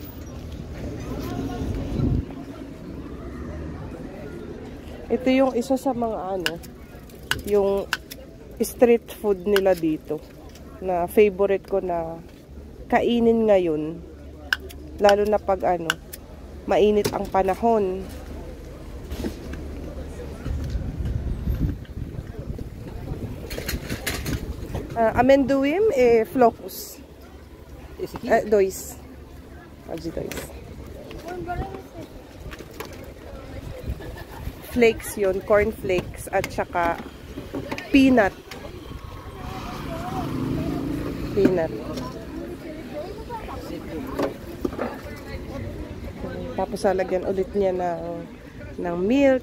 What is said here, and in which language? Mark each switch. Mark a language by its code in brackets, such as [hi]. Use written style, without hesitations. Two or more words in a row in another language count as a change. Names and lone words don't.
[tl] Ito yung isa sa mga yung street food nila dito. Na favorite ko na kainin ngayon. Lalo na pag mainit ang panahon. [pt] Amendoim flocos. Esse aqui? Dois. Pode dois. [tl] Flakes yun, [en] corn flakes [tl] at saka peanut. Tapos lalagyan ulit niya ng milk.